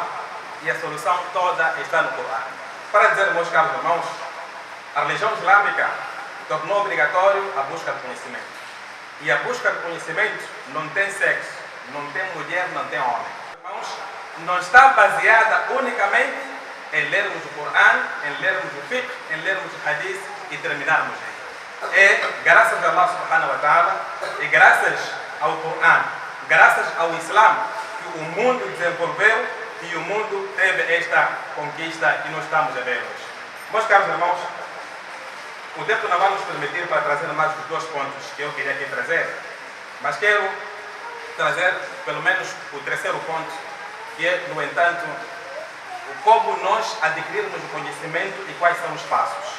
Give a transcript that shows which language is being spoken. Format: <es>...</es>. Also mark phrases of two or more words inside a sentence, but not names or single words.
<pt>E a solução toda está no Corão. Para dizer, meus caros irmãos, a religião islâmica tornou obrigatório a busca do conhecimento. E a busca do conhecimento não tem sexo, não tem mulher, não tem homem. Irmãos, não está baseada unicamente em lermos o Corão, em lermos o fiqh, em lermos o hadith e terminarmos aí. É graças a</pt> <ar>الله سبحانه وتعالى</ar> <pt>e graças ao Corão, graças ao Islã, que o mundo desenvolveu e o mundo teve esta conquista que nós estamos a ver hoje. Meus caros irmãos, o tempo não vai nos permitir para trazer mais os 2 pontos que eu queria aqui trazer, mas quero trazer pelo menos o 3º ponto, que é, no entanto, como nós adquirirmos o conhecimento e quais são os passos.</pt>